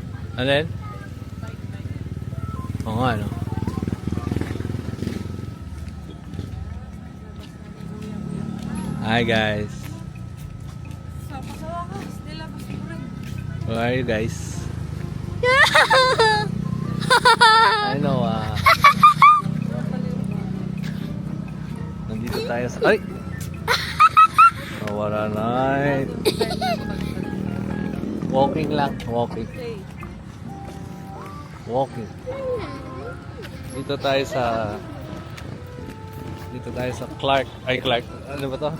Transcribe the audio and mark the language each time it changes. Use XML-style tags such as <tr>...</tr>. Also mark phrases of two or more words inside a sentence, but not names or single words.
<tl>Ano yan? Oo nga, no?</tl> <en>Hi guys. Where are you guys? I know,</en> <tl>nandito tayo sa... Ay! Wala na. Walking lang. Walking. Dito tayo sa Clark. Ay, Clark. Ano ba to?</tl>